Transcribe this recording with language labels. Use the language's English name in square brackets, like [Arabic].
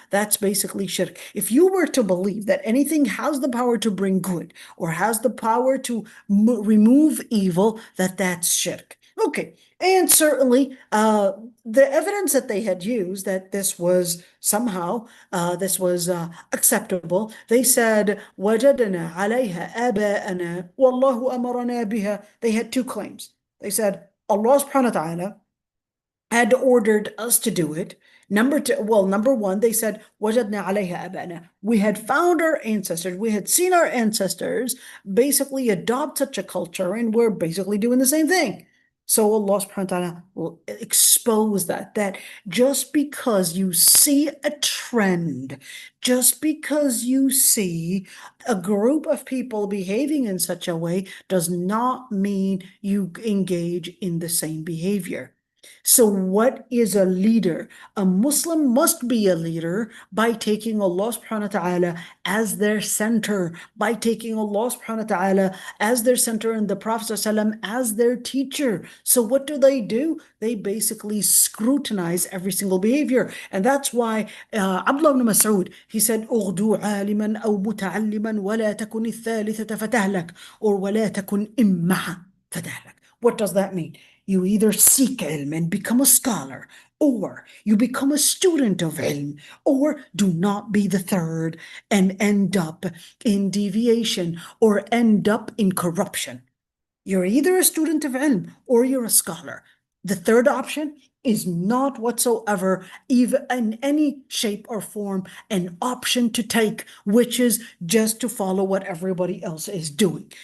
[English] That's basically shirk. If you were to believe that anything has the power to bring good or has the power to remove evil, that's shirk. Okay, and certainly the evidence that they had used that this was somehow this was acceptable. They said, [Arabic] وَجَدْنَا عَلَيْهَا آبَاءَنَا وَاللَّهُ أَمَرَنَا بِهَا. [English] They had two claims. They said, Allah subhanahu wa ta'ala had ordered us to do it. Number one, they said, [Arabic] وَجَدْنَا عَلَيْهَا آبَاءَنَا. [English] We had found our ancestors, we had seen our ancestors basically adopt such a culture, and we're basically doing the same thing. So Allah subhanahu wa ta'ala will expose that just because you see a trend, just because you see a group of people behaving in such a way, does not mean you engage in the same behavior. So what is a leader? A Muslim must be a leader by taking Allah subhanahu wa ta'ala as their center, by taking Allah subhanahu wa ta'ala as their center and the Prophet ﷺ as their teacher. So what do? They basically scrutinize every single behavior. And that's why Abdullah ibn Mas'ud, he said, [Arabic] اغدو عالما أو متعلما ولا تكن الثالثة فتهلك, [English] or [Arabic] ولا تكن إمها فتهلك. [English] What does that mean? You either seek ilm and become a scholar, or you become a student of ilm, or do not be the third and end up in deviation or end up in corruption. You're either a student of ilm or you're a scholar. The third option is not whatsoever, even in any shape or form, an option to take, which is just to follow what everybody else is doing.